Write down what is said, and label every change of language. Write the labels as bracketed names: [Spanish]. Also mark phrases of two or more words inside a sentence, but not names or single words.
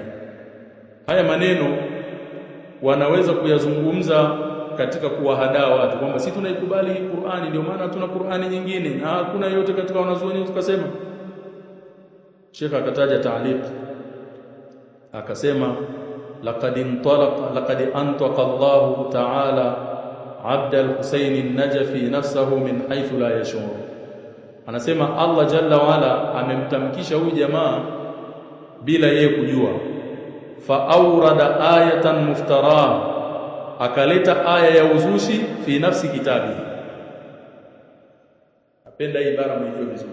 [Swahili] Haya maneno wanaweza kuyazungumza katika kuwahadaa watu kwamba sisi tunaikubali Qur'ani, ndio maana tuna Qur'ani nyingine na hakuna yote katika wanazuoni tukasema. Sheikh akataja ta'liq akasema [Arabic] لقد أنطق الله تعالى عبد الحسين النجفي نفسه من حيث لا يشعر. [Swahili] Anasema [Arabic] الله جل وعلا [Swahili] amemtamkisha huyu jamaa bila yeye kujua. [Arabic] فأورد آية مفتراة, [Swahili] akaleta aya ya uzushi [Arabic] في نفس كتابي. [Swahili] Napenda hii ibara mwijue vizuri.